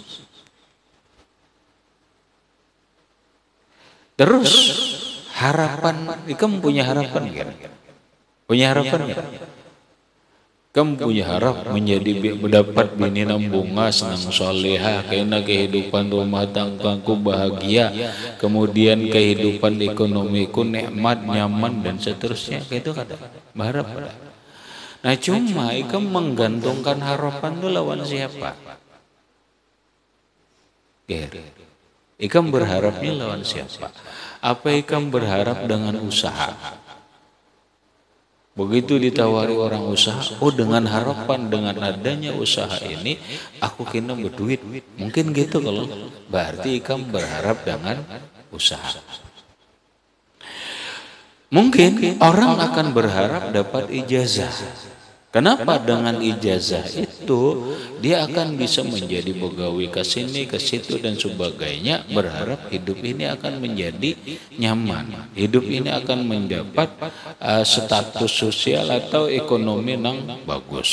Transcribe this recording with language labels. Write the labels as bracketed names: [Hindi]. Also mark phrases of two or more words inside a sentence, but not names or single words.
[Indonesian] Terus harapan, kamu punya harapan kan? Punya harapan kan? Kamu punya harap menjadi mendapat bini nang bunga, senang soleha, kena kehidupan rumah tanggaku bahagia, kemudian kehidupan ekonomiku nikmat, nyaman dan seterusnya. Itu kada berharap kada. Nah cuma kamu menggantungkan harapan itu lawan siapa? Ikam berharapnya lawan siapa? Apa ikam berharap dengan usaha? Begitu ditawari orang usaha, oh dengan harapan dengan adanya usaha ini aku kena berduit. Mungkin gitu kalau berarti ikam berharap dengan usaha. Mungkin orang akan berharap dapat ijazah. Kenapa dengan ijazah itu dia akan bisa menjadi pegawai ke sini ke situ dan sebagainya, berharap hidup ini akan menjadi nyaman, hidup ini akan mendapat status sosial atau ekonomi yang bagus.